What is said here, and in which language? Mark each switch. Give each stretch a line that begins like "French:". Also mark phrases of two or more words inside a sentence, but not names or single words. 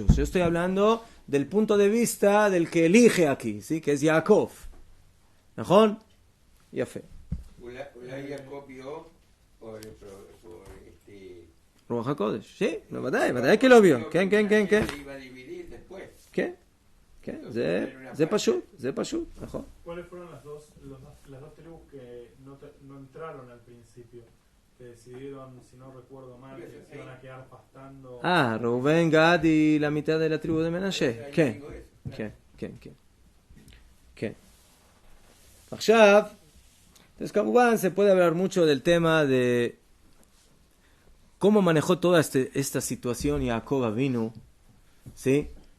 Spanish: Yo estoy hablando del punto de vista del que elige aquí, ¿sí?, que es Jacob.
Hebrew: נכון ויפה.
Spanish: Jacob vio por Ruach HaKodesh. Sí, ודאי que lo vio. ¿Quién? iba a dividir después. ¿Qué?
Hebrew: זה פשוט, נכון.
Spanish: ¿Cuáles fueron las dos tribus que no entraron al principio? Que decidieron, si no recuerdo mal, que se iban a quedar pastando. Reuben, Gad y la mitad de la tribu de Menashe. ¿Qué? עכשיו, entonces, כמובן, se puede hablar mucho del tema de cómo manejó toda esta situación Jacob Avinu, ¿sí?